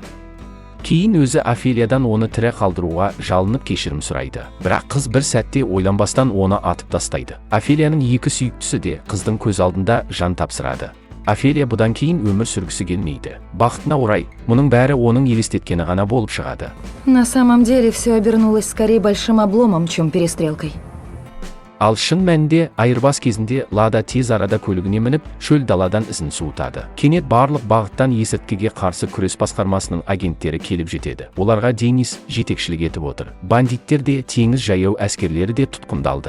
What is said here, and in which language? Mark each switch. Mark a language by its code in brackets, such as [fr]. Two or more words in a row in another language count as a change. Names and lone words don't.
[kk] Кейін өзі Офелиядан оны тірі қалдыруға жалынып кешірім сұрайды. Бірақ қыз бір сәтте ойланбастан оны атып тастайды. Офелияның екі сүйіктісі де қыздың көз алдында жан тапсырады. Офелия бұдан кейін өмір сүргісі келмейді. Бақытына орай, мұның бәрі оның елестеткені ғана болып шығады. [ru] На самом деле все обернулось скорее большим обломом, чем перестрелкой. [kk] Ал шын мәнінде айырбас кезінде Лада тез арада көлігіне мініп, шөл даладан ізін суытады. Кенет барлық бағыттан есірткіге қарсы күрес басқармасының агенттері келіп жетеді. Оларға Денис жетекшілік етіп отыр. Бандиттер де, теңіз жаяу әскерлері де тұтқындалды.